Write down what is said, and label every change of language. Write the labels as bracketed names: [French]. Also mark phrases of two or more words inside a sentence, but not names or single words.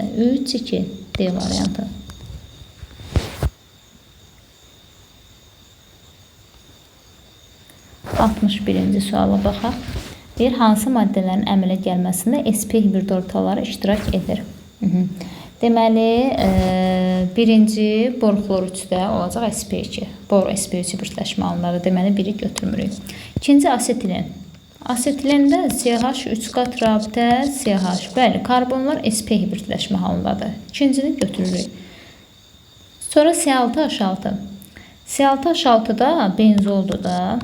[Azerbaijani] 3, 2, D variantı. -61-ci suala baxaq. Hansı maddələrin əmələ gəlməsində sp hibrid orbitaları iştirak edir? Deməli, birinci bor xlor 3-də olacaq sp2. Bor sp3 birləşmə halındadır. Deməli, biri götürmürük. İkinci asetilen. Asetilində CH 3 qat rabitə CH. Bəli, karbonlar sp hibridləşmə halındadır. İkincini götürürük. Sonra C6H6. C6H6-da benzoldur da.